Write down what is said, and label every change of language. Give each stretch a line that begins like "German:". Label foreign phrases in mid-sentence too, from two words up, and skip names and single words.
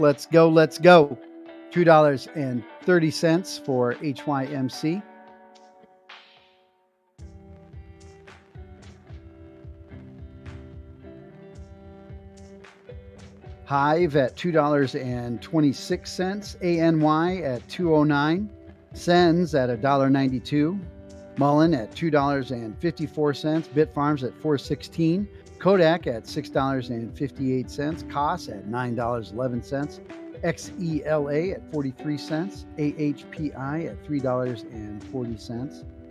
English: Let's go. Let's go. $2.30 for HYMC. Hive at $2.26. ANY at $2.09. Sens at $1.92. Mullen at $2.54. Bitfarms at $4.16. Kodak at $6.58. Koss at $9.11. XELA at 43 cents. AHPI at $3.40.